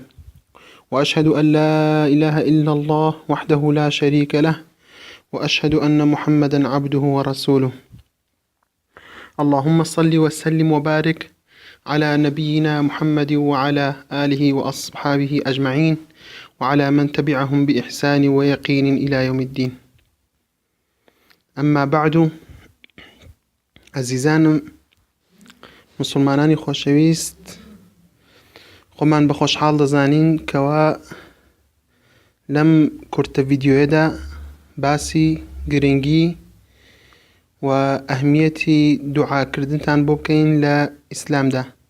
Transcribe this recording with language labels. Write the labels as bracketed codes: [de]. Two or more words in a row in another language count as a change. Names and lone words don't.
[ar] وأشهد أن لا إله إلا الله وحده لا شريك له وأشهد أن محمدا عبده ورسوله. اللهم صل وسلم وبارك على نبينا محمد وعلى آله وأصحابه أجمعين وعلى من تبعهم بإحسان ويقين إلى يوم الدين. أما بعد، [ckb] عزیزانم مسلمانانی خۆشەویست، خۆمان بە خۆشحاڵ دەزانین کەوا لەم کورتە ڤیدیۆیەدا باسی گرنگی و ئەهمیەتی دوعاکردنتان بۆ بکەین لە ئیسلامدا.